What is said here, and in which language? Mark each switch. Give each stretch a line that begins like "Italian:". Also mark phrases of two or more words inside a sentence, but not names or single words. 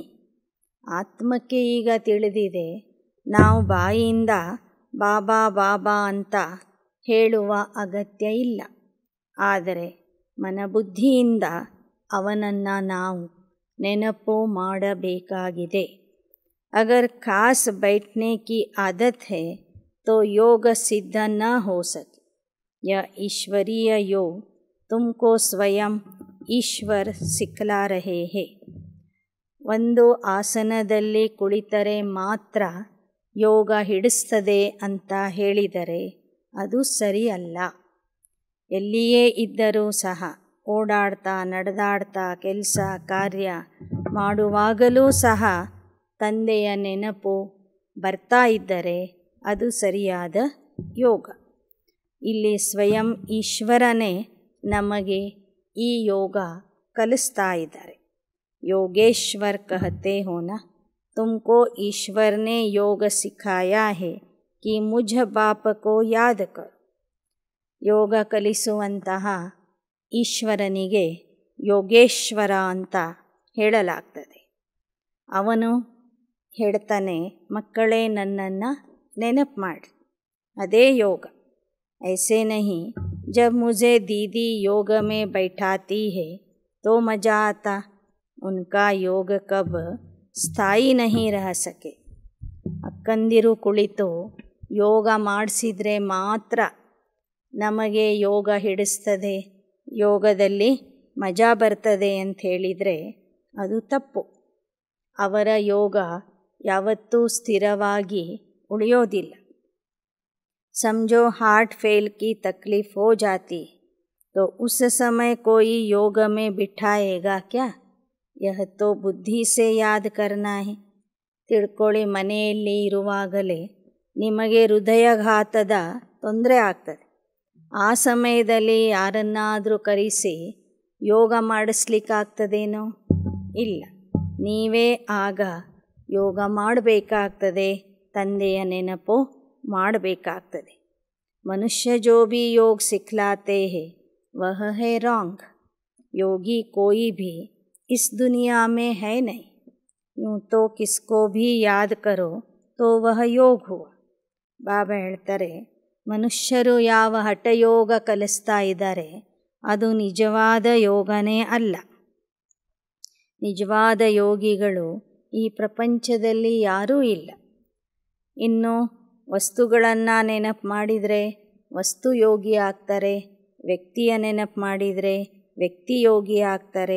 Kannada: ಆತ್ಮಕ್ಕೆ ಈಗ ತಿಳಿದಿದೆ ನಾವು ಬಾಯಿಯಿಂದ ಬಾಬಾ ಬಾಬಾ ಅಂತ ಹೇಳುವ ಅಗತ್ಯ ಇಲ್ಲ. ಆದರೆ ಮನಬುದ್ಧಿಯಿಂದ ಅವನನ್ನು ನಾವು ನೆನಪು ಮಾಡಬೇಕಾಗಿದೆ.
Hindi: अगर खास बैठने की आदत है तो योग सिद्ध न हो सके. यह ईश्वरीय योग तुमको स्वयं ईश्वर सिखला रहे हैं.
Kannada: ಒಂದು ಆಸನದಲ್ಲಿ ಕುಳಿತರೆ ಮಾತ್ರ ಯೋಗ ಹಿಡಿಸ್ತದೆ ಅಂತ ಹೇಳಿದರೆ ಅದು ಸರಿಯಲ್ಲ. ಎಲ್ಲಿಯೇ ಇದ್ದರೂ ಸಹ ಓಡಾಡ್ತಾ ನಡೆದಾಡ್ತಾ ಕೆಲಸ ಕಾರ್ಯ ಮಾಡುವಾಗಲೂ ಸಹ ತಂದೆಯ ನೆನಪು ಬರ್ತಾ ಇದ್ದರೆ ಅದು ಸರಿಯಾದ ಯೋಗ. ಇಲ್ಲಿ ಸ್ವಯಂ ಈಶ್ವರನೇ ನಮಗೆ ಈ ಯೋಗ ಕಲಿಸ್ತಾ ಇದ್ದಾರೆ.
Hindi: योगेश्वर कहते हो ना, तुमको ईश्वर ने योग सिखाया है कि मुझ बाप को याद करो.
Kannada: ಯೋಗ ಕಲಿಸುವಂತಹ ಈಶ್ವರನಿಗೆ ಯೋಗೇಶ್ವರ ಅಂತ ಹೇಳಲಾಗ್ತದೆ. ಅವನು ಹೇಳ್ತಾನೆ, ಮಕ್ಕಳೇ ನನ್ನನ್ನು ನೆನಪು ಮಾಡಿ. ಅದೇ ಯೋಗ.
Hindi: ऐसे नहीं जब मुझे दीदी योग में बैठाती है तो मज़ा आता. उनका योग कब ಸ್ಥಾಯಿ नहीं रह सके.
Kannada: ಅಕ್ಕಂದಿರು ಕುಳಿತು ಯೋಗ ಮಾಡಿಸಿದರೆ ಮಾತ್ರ ನಮಗೆ ಯೋಗ ಹಿಡಿಸ್ತದೆ, ಯೋಗದಲ್ಲಿ ಮಜಾ ಬರ್ತದೆ ಅಂತ ಹೇಳಿದರೆ ಅದು ತಪ್ಪು. ಅವರ ಯೋಗ ಯಾವತ್ತೂ ಸ್ಥಿರವಾಗಿ ಉಳಿಯೋದಿಲ್ಲ. समझो
English: heart fail
Kannada: की तकलीफ़ हो जाती तो उस समय कोई योग में बिठाएगा क्या? यह तो बुद्धि से याद करना है. ತಿಳ್ಕೊಳ್ಳಿ, ಮನೆಯಲ್ಲಿ ಇರುವಾಗಲೇ ನಿಮಗೆ ಹೃದಯಘಾತದ ತೊಂದರೆ ಆಗ್ತದೆ. ಆ ಸಮಯದಲ್ಲಿ ಯಾರನ್ನಾದರೂ ಕರೆಸಿ ಯೋಗ ಮಾಡಿಸ್ಲಿಕ್ಕಾಗ್ತದೇನೋ? ಇಲ್ಲ. ನೀವೇ ಆಗ ಯೋಗ ಮಾಡಬೇಕಾಗ್ತದೆ, ತಂದೆಯ ನೆನಪು ಮಾಡಬೇಕಾಗ್ತದೆ.
Hindi: मनुष्य जो भी योग सिखलाते हैं वह है ರಾಂಗ್. योगी कोई भी इस दुनिया में है नहीं। यूँ तो किसको भी याद करो तो वह योग हुआ.
Kannada: ಬಾಬಾ ಹೇಳ್ತಾರೆ, ಮನುಷ್ಯರು ಯಾವ ಹಠಯೋಗ ಕಲಿಸ್ತಾ ಇದ್ದಾರೆ ಅದು ನಿಜವಾದ ಯೋಗನೇ ಅಲ್ಲ. ನಿಜವಾದ ಯೋಗಿಗಳು ಈ ಪ್ರಪಂಚದಲ್ಲಿ ಯಾರೂ ಇಲ್ಲ. ಇನ್ನು ವಸ್ತುಗಳನ್ನು ನೆನಪು ಮಾಡಿದರೆ ವಸ್ತು ಯೋಗಿ ಆಗ್ತಾರೆ, ವ್ಯಕ್ತಿಯ ನೆನಪು ಮಾಡಿದರೆ ವ್ಯಕ್ತಿ ಯೋಗಿ ಆಗ್ತಾರೆ.